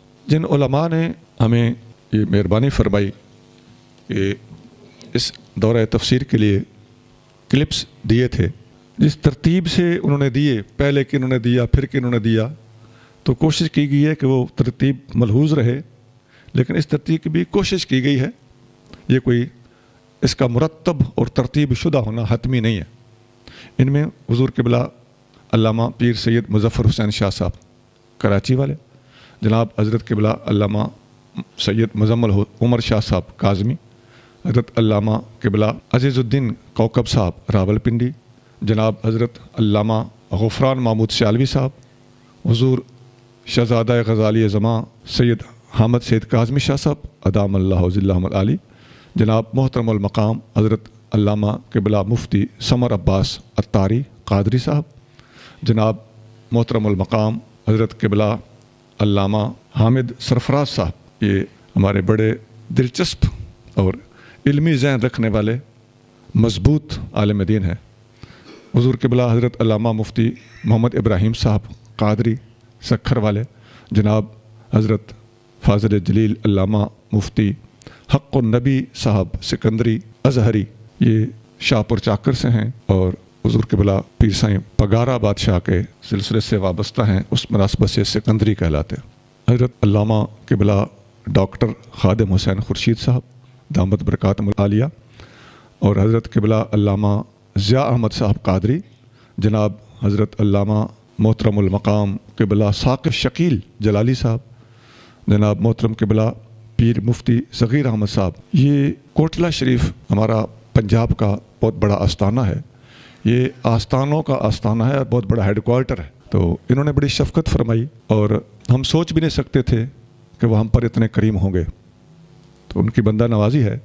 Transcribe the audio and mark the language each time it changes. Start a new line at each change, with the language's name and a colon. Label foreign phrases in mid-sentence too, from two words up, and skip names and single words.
Urdu: جن علما نے ہمیں یہ مہربانی فرمائی کہ اس دورہ تفسیر کے لیے کلپس دیے تھے، جس ترتیب سے انہوں نے دیے، پہلے کہ انہوں نے دیا پھر کہ انہوں نے دیا، تو کوشش کی گئی ہے کہ وہ ترتیب ملحوظ رہے، لیکن اس ترتیب کی بھی کوشش کی گئی ہے. یہ کوئی اس کا مرتب اور ترتیب شدہ ہونا حتمی نہیں ہے. ان میں حضور قبلہ علامہ پیر سید مظفر حسین شاہ صاحب کراچی والے، جناب حضرت قبلہ علامہ سید مزمل عمر شاہ صاحب کاظمی، حضرت علامہ قبلہ عزیزالدین کوکب صاحب راولپنڈی، جناب حضرت علامہ غفران محمود شالوی صاحب، حضور شہزادہ غزالی زماں سید حامد سعید کاظمی شاہ صاحب
Arabic: أدام الله ظله العالي,
Urdu: جناب محترم المقام حضرت علامہ قبلہ مفتی ثمر عباس عطاری قادری صاحب، جناب محترم المقام حضرت قبلہ علامہ حامد سرفراز صاحب، یہ ہمارے بڑے دلچسپ اور علمی ذہن رکھنے والے مضبوط عالم دین ہیں. حضور قبلہ حضرت علامہ مفتی محمد ابراہیم صاحب قادری سکھر والے، جناب حضرت فاضل جلیل علامہ مفتی حق النبی صاحب سکندری ازہری، یہ شاہپور چاکر سے ہیں اور حضور قبلہ پیر سائیں پگارا بادشاہ کے سلسلے سے وابستہ ہیں، اس مناسبت سے سکندری کہلاتے ہیں. حضرت علامہ قبلہ ڈاکٹر خادم حسین خورشید صاحب
Arabic: دامت بركاته العالية
Urdu: اور حضرت قبلہ علامہ ضیا احمد صاحب قادری، جناب حضرت علامہ محترم المقام قبلہ ثاقب شکیل جلالی صاحب، جناب محترم قبلہ پیر مفتی صغیر احمد صاحب. یہ کوٹلہ شریف ہمارا پنجاب کا بہت بڑا آستانہ ہے، یہ آستانوں کا آستانہ ہے اور بہت بڑا ہیڈکوارٹر ہے. تو انہوں نے بڑی شفقت فرمائی اور ہم سوچ بھی نہیں سکتے تھے کہ وہ ہم پر اتنے کریم ہوں گے، تو ان کی بندہ نوازی ہے.